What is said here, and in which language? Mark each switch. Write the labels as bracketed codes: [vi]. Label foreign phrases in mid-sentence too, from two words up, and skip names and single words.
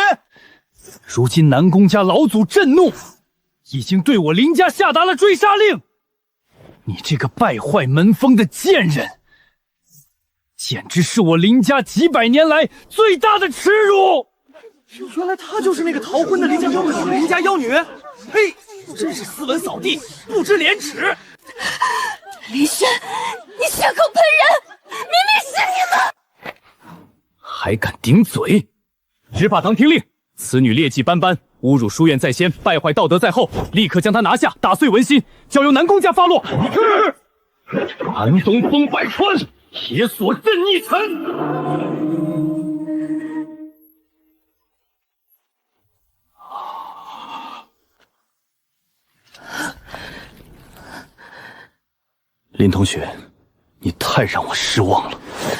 [zh] 如今南宮家老祖震怒，已經對我林家下達了追殺令。你這個敗壞門風的賤人，簡直是我林家幾百年來最大的恥辱！原來她就是那個逃婚的林家妖女，嘿，真是斯文扫地，不知廉恥！林轩，你血口喷人，明明是你们！還敢頂嘴！執法堂聽令，此女劣跡斑斑，侮辱書院在先，敗壞道德在後，立刻將她拿下，打碎紋心，交由南宮家發落。寒冬封百川，鐵鎖震逆塵。林同學，你太讓我失望了。